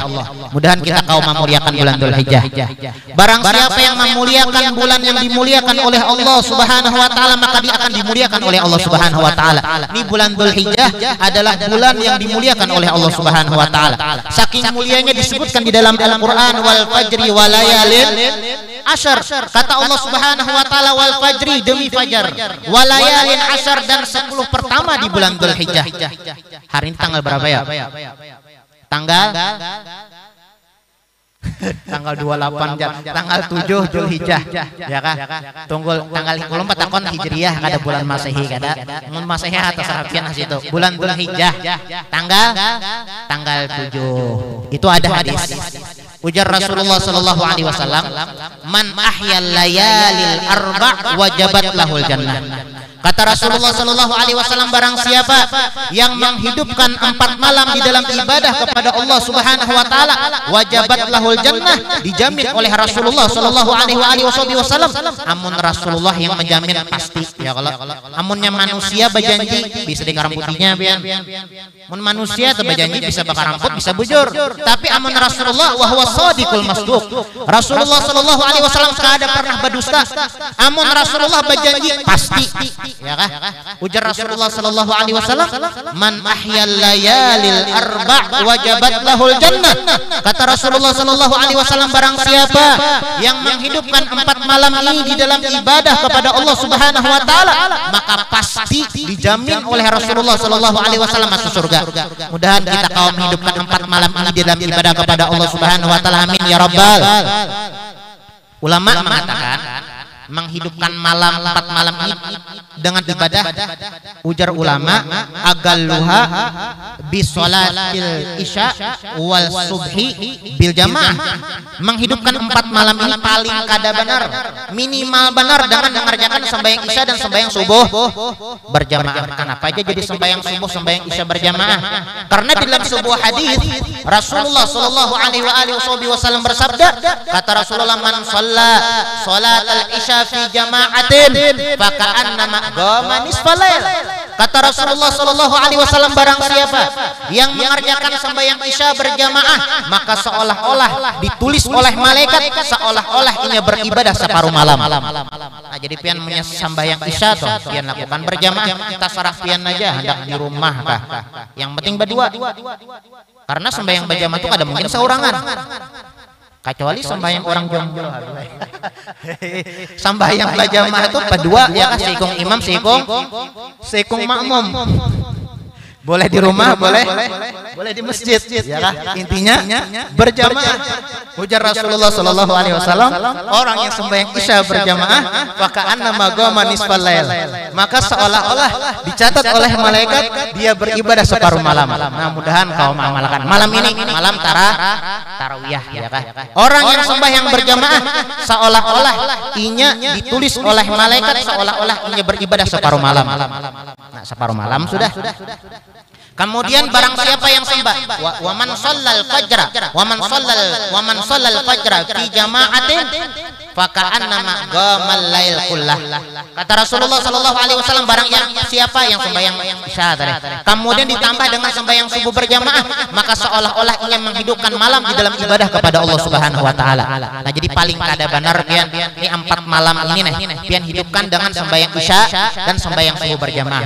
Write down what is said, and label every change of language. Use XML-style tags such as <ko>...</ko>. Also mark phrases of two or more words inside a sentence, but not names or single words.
<bjn>Mudahan kita kaum memuliakan bulan Dzul Hijjah. Barang siapa yang memuliakan bulan yang dimuliakan oleh Allah</bjn> <ar>سبحانه وتعالى,</ar> <bjn>maka dia akan dimuliakan oleh Allah</bjn> <ar>سبحانه وتعالى.</ar> <bjn>Ini bulan Dzul Hijjah adalah bulan yang dimuliakan oleh Allah</bjn> <ar>سبحانه وتعالى.</ar> <bjn>Saking mulianya disebutkan di dalam Al-Qur'an,</bjn> <ar>والفجر وليال عشر.</ar> <bjn>Kata Allah</bjn> <ar>سبحانه وتعالى والفجر,</ar> <bjn>demi fajar,</bjn> <ar>وليال عشر,</ar> <bjn>dan 10 pertama di bulan Dzul Hijjah. Hari ini tanggal berapa ya? Tanggal 28, tanggal 7 Dzul Hijjah, ya kah? Tunggu tanggal 24 takon Hijriyah kada bulan Masehi kada. Mun Masehi atas rapian situ. Bulan Dzul Hijjah tanggal 7. Itu ada hadis. Ujar Rasulullah</bjn> <ar>صلى الله عليه وسلم, "من أحيا الليالي الأربع وجبت له الجنة."</ar> <bjn>Kata Rasulullah</bjn> <ar>صلى الله عليه وسلم,</ar> <bjn>barang siapa yang menghidupkan 4 malam di dalam ibadah kepada Allah</bjn> <ar>سبحانه وتعالى, وجبت له الجنة,</ar> <bjn>dijamin oleh Rasulullah</bjn> <ar>صلى الله عليه وسلم.</ar> <bjn>Amun Rasulullah yang menjamin pasti, ya kalau amunnya manusia berjanji bisa dikaram putihnya pian. Mun manusia teu berjanji bisa bakar rambut, bisa bujur. Tapi amun Rasulullah</bjn> <ar>وهو الصادق المصدوق.</ar> <bjn>Rasulullah</bjn> <ar>صلى الله عليه وسلم</ar> <bjn>kada pernah berdusta. Amun Rasulullah berjanji pasti. Ya kah? Ujar Rasulullah</bjn> <ar>صلى الله عليه وسلم, "من أحيا الليالي الأربع وجبت له الجنة."</ar> <bjn>Kata Rasulullah</bjn> <ar>صلى الله عليه وسلم,</ar> <bjn>barang siapa yang menghidupkan 4 malam ini di dalam ibadah kepada Allah</bjn> <ar>سبحانه وتعالى,</ar> <bjn>maka pasti dijamin oleh Rasulullah</bjn> <ar>صلى الله عليه وسلم</ar> <bjn>masuk surga. Mudahan kita kaum menghidupkan 4 malam ini di dalam ibadah kepada Allah</bjn> <ar>سبحانه وتعالى. آمين يا رب.</ar> <bjn>Ulama mengatakan menghidupkan malam 4 malam ini dengan ibadah, ujar ulama,</bjn> <ar>أقلها بصلاة العشاء والصبح بالجماعة.</ar> <bjn>Menghidupkan 4 malam ini paling kada benar, minimal benar dengan mengerjakan sembahyang isya dan sembahyang subuh berjamaah. Kenapa aja jadi sembahyang subuh, sembahyang isya berjamaah? Karena dalam sebuah hadis Rasulullah</bjn> <ar>صلى الله عليه وسلم</ar> <bjn>bersabda, kata Rasulullah,</bjn> <ar>من صلى صلاة العشاء في جماعة فكأنما قام نصف الليل.</ar> <bjn>Kata Rasulullah</bjn> <ar>صلى الله عليه وسلم,</ar> <bjn>barang siapa yang mengerjakan sembahyang isya berjamaah, maka seolah-olah ditulis oleh malaikat seolah-olah ia beribadah separuh malam. Nah, jadi pian punya sembahyang isya toh pian lakukan berjamaah, tasarah pian aja hendak di rumah kah. Yang penting berdua. Karena sembahyang berjamaah itu ada mungkin seorangan. Kecuali sembahyang orang jomblo. Sembahyang berjamaah itu berdua ya, sikung imam, sikung makmum. Boleh di rumah, boleh di masjid, ya kah? Intinya berjamaah. Ujar Rasulullah</bjn> <ar>صلى الله عليه وسلم,</ar> <bjn>orang yang sembahyang isya berjamaah, maka</bjn> <ar>أنما قام نصف الليل.</ar> <bjn>Maka seolah-olah dicatat oleh malaikat dia beribadah separuh malam. Nah, mudahan kau mengamalkan malam ini, malam tarawih, ya kah? Orang yang sembahyang berjamaah seolah-olah inya ditulis oleh malaikat seolah-olah inya beribadah separuh malam. Nah, separuh malam sudah. Kemudian barang siapa yang sembah</bjn> <ar>ومن صلى الفجر ومن صلى الفجر في جماعة فكأنما قام الليل كله.</ar> <bjn>Kata Rasulullah</bjn> <ar>صلى الله عليه وسلم,</ar> <bjn>barang yang siapa yang sembahyang isya tadi kemudian ditambah dengan sembahyang subuh berjamaah, maka seolah-olah ia menghidupkan malam di dalam ibadah kepada Allah</bjn> <ar>سبحانه وتعالى.</ar> <bjn>Nah, jadi paling kada benar pian ini 4 malam ini nih pian hidupkan dengan sembahyang isya dan sembahyang subuh berjamaah.</bjn>